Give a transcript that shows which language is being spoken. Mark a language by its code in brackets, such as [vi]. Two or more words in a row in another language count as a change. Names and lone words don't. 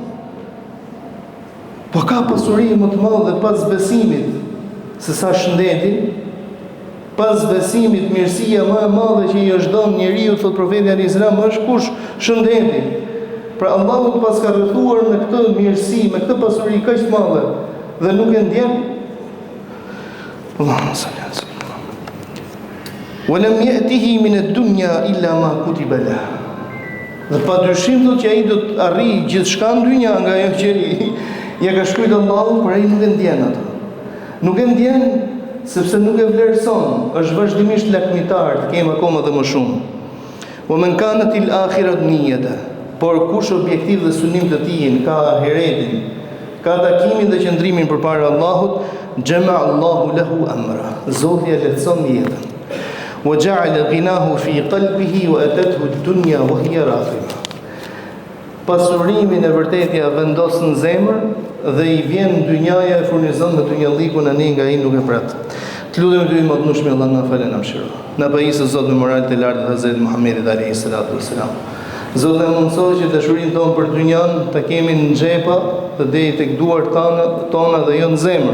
[sq] Po ka pasuri më të madhe pas besimit se sa shëndeti. Pas besimit, mirësia më e madhe që i është dhënë njeriu, thot profeti [ar] عليه السلام, [sq] është kush? Shëndeti. Pra Allahu pas ka rrethuar me këtë mirësi, me këtë pasuri kaq të madhe dhe nuk e ndjen. [ar] اللهم صل على سيدنا. ولم يأته من الدنيا إلا ما كتب له. [sq] Dhe padyshim thot që ai do të arrijë gjithçka në dynja nga ajo që ja ka shkruar Allahu, por ai nuk e ndjen atë. Nuk e ndjen sepse nuk e vlerëson, është vazhdimisht lakmitar, të kemë akoma dhe më shumë. O [ar] من كانت الآخرة نيته, [sq] por kush objektiv dhe synim të tij ka ahiretin, ka takimin dhe qëndrimin përpara Allahut, [ar] جمع الله له أمره. [sq] Zoti e lehtëson jetën. [ar] وجعل غناه في قلبه وأتته الدنيا وهي راغمة. [sq] Pasurimin e vërtetë ja vendos në zemër dhe i vjen dynjaja e furnizon me dynjallikun ani nga ai nuk e prat. Të lutem ty më të nushmi Allah na falë na mëshiro. Na pajisë Zot me moral të lartë të Hazrat Muhamedit [ar] عليه الصلاة والسلام. [sq] Zot na mundsoj që dashurinë tonë për dynjan ta kemi në xhepa, të deri tek duart tona dhe jo në zemër.